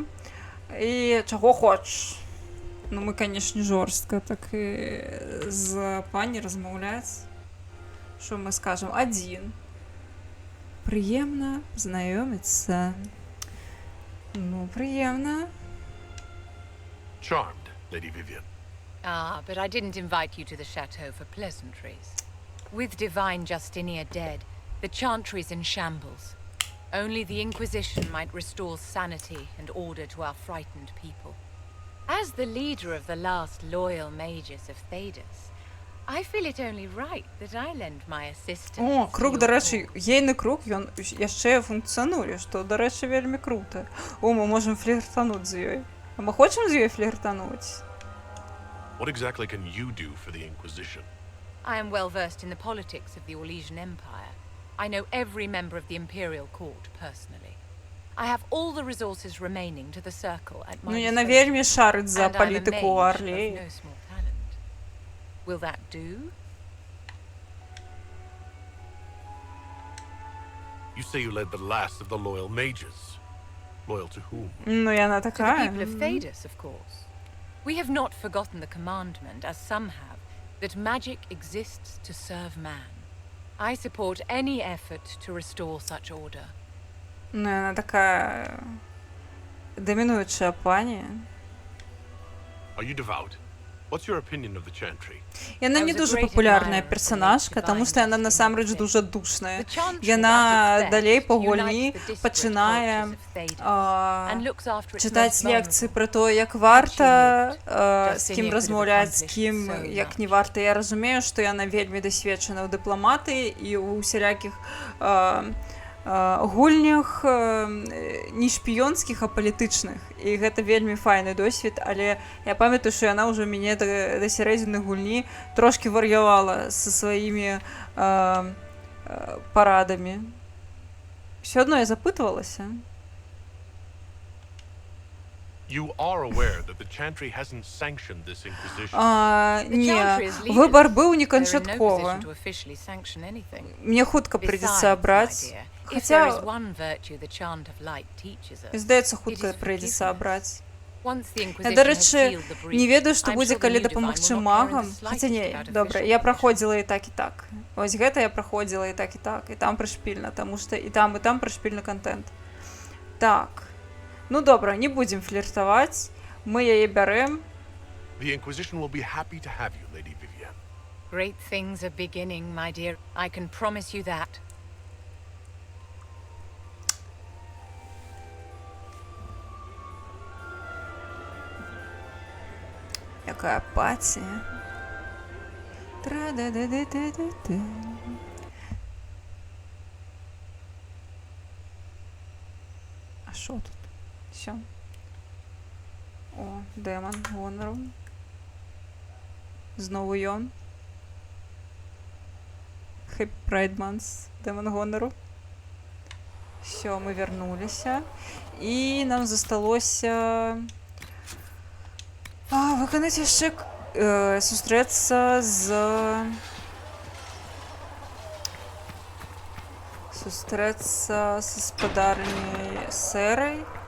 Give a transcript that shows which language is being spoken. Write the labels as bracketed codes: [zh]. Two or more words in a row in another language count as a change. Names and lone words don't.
[be] І чаго хочаш. Ну, мы, канешне, жорстка так і з пані размаўляць. Што мы скажам? 1. Прыемна знаёміцца. Ну, прыемна. [en] Charmed, Lady Vivienne. Ah, but I didn't invite you to the chateau for pleasantries. With divine Justinia dead, the chantry's in shambles. Only the Inquisition might restore sanity and order to our frightened people. As the leader of the last loyal mages of Thedas, I feel it only right that I lend my assistance. [be] О, круг, дарэчы, ейны круг, ён яшчэ функцыянуе, што, дарэчы, вельмі круто. О, мы можам фліртануць з ёй. А мы хочам з ёй фліртануць? [en] What exactly can you do for the Inquisition? I am well versed in the politics of the Orlesian Empire. I know every member of the Imperial Court personally. I have all the resources remaining to the Circle at my [be] Ну, яна вельмі шарыць за палітыку ў Арлеі. [en] no small talent. Will that do? You say you led the last of the loyal mages. Loyal to whom? [ru] Ну, и она [en] To the [ru] такая. [en] people of Thedas, of course. We have not forgotten the commandment, as some have, that magic exists to serve man. I support any effort to restore such order. [ru] Ну, и она такая доминующая пани. [en] Are you devout? What's your opinion of the Chantry? [be] Яна не дуже популярная персонажка, тому що яна насамрэч дуже душная. Яна далей па гульні пачынае чытаць лекцыі пра то, як варта з кім размаўляць, з кім як не варта. Я разумею, што яна вельмі дасведчана ў дыпламатыі і ў усялякіх гульнях не шпіёнскіх, а палітычных. І гэта вельмі файны досвед, але я памятаю, што яна ўжо мяне да сярэдзіны гульні трошкі вар'явала са сваімі парадамі. Усё адно я запытвалася. [en] You are aware that the Chantry hasn't sanctioned this Inquisition. [be] Не, выбар быў неканчатковы. Мне хутка прыйдзецца абраць. Хаця, здаецца, хутка прыйдзецца абраць. Я, дарэчы, не ведаю, што будзе, калі дапамагчы магам. Хаця не, добра, я праходзіла і так, і так. Вось гэта я праходзіла і так, і там прышпільна, таму што і там прышпільны контент. Так. Ну добра, не будзем фліртаваць. Мы яе бярэм. [en] The Inquisition will be happy to have you, Lady Vivienne. Great things are beginning, my dear. I can promise you that. [be] Якая паці. Тра-да-да-да-да-да-да. [uk] А що тут? Все. О, демон гонору. Знову ён. [en] Happy Pride Month, [uk] демон гонору. [be] Все, мы вернуліся. І нам засталося выканаць яшчэ сустрэцца са спадарняй Сэрай.